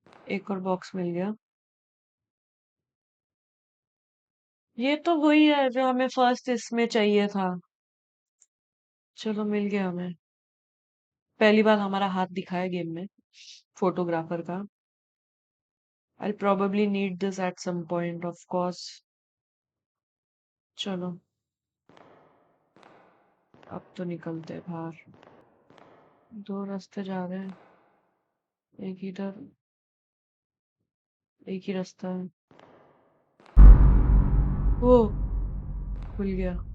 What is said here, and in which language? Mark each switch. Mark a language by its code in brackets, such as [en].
[hi] एक और बॉक्स मिल गया। ये तो वही है जो हमें फर्स्ट इसमें चाहिए था। चलो मिल गया हमें। पहली बार हमारा हाथ दिखा है गेम में फोटोग्राफर का। [en] I probably need this at some point of course। [hi] चलो अब तो निकलते हैं बाहर। दो रास्ते जा रहे हैं, एक इधर एक ही रास्ता है। वो खुल गया।